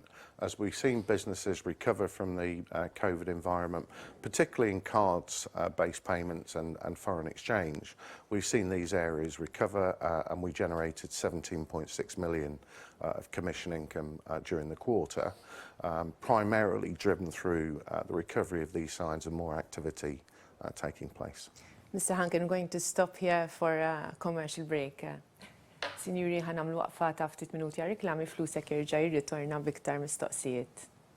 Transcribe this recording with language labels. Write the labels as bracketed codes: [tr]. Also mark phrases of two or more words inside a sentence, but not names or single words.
[en] As we've seen businesses recover from the COVID environment, particularly in cards-based payments and foreign exchange, we've seen these areas recover, and we generated 17.6 million of commission income during the quarter, primarily driven through the recovery of these sides and more activity taking place. Mr. Hunkin, I'm going to stop here for a commercial break. [mt] Sinjuri, ħanamlu waqfa ta' ftit minuti għal reklami, Flusek jirġa' jirritorna b'iktar mistoqsijiet.